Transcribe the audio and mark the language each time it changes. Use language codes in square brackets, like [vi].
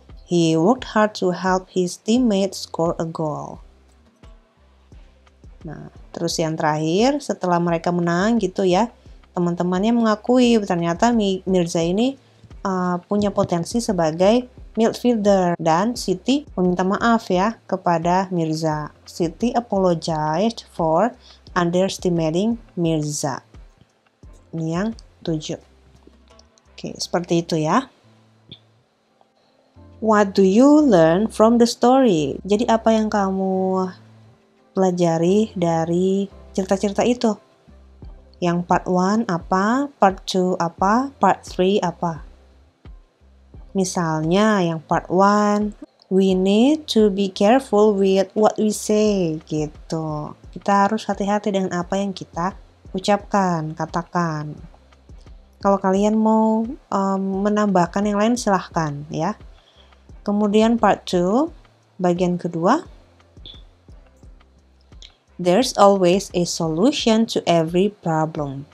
[en] He worked hard to help his teammates score a goal. [id] Nah, terus yang terakhir, setelah mereka menang gitu ya, teman-temannya mengakui ternyata Mirza ini punya potensi sebagai midfielder, dan Siti meminta maaf ya kepada Mirza. [en] Siti apologized for underestimating Mirza. [id] Ini yang 7. Oke, seperti itu ya. [en] What do you learn from the story? [id] Jadi apa yang kamu pelajari dari cerita-cerita itu? Yang part 1 apa, part 2 apa, part 3 apa? Misalnya yang [en] part 1, we need to be careful with what we say gitu. [id] Kita harus hati-hati dengan apa yang kita ucapkan, katakan. Kalau kalian mau menambahkan yang lain silahkan ya. Kemudian part 2, bagian kedua. [en] There's always a solution to every problem.